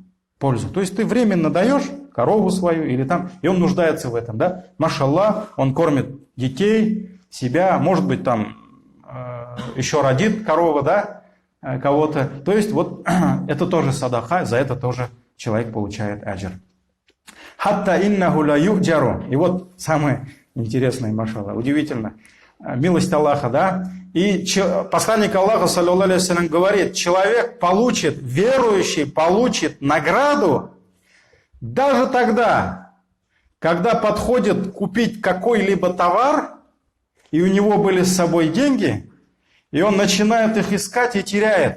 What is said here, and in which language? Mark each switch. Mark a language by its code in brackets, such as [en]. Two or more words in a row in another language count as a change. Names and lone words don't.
[ru] То есть ты временно даешь корову свою или там, и он нуждается в этом, да. Машаллах, он кормит детей, себя, может быть там еще родит корова, да, кого-то. То есть вот это тоже садаха, за это тоже человек получает аджр. [ar] حتى إنه لا يؤجر. [ru] И вот самое Интересно, машалла, удивительно. Милость Аллаха, да? И посланник Аллаха, [ar] صلى الله عليه وسلم, [ru] говорит, человек получит, верующий получит награду даже тогда, когда подходит купить какой-либо товар, и у него были с собой деньги, и он начинает их искать и теряет.